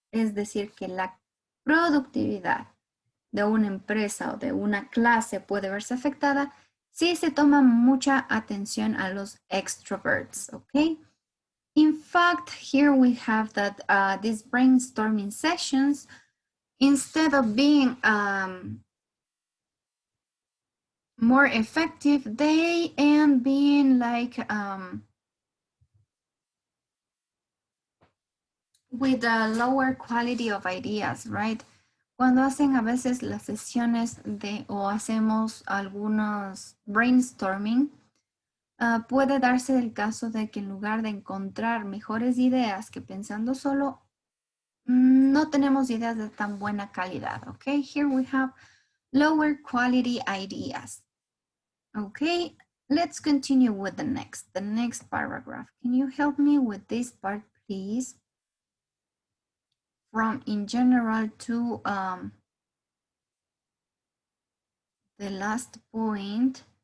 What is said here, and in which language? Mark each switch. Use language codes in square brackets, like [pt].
[es] Es decir, que la productividad de una empresa o de una clase puede verse afectada si se toma mucha atención a los extroverts, ¿ok? [en] In fact, here we have that these brainstorming sessions, instead of being more effective, they end being like with a lower quality of ideas, right? [es] Cuando hacen a veces las sesiones de o hacemos algunos brainstorming, puede darse el caso de que en lugar de encontrar mejores ideas que pensando solo, no tenemos ideas de tan buena calidad, okay? [en] Here we have lower quality ideas. Okay, let's continue with the next paragraph. Can you help me with this part, please? From in general to the last point.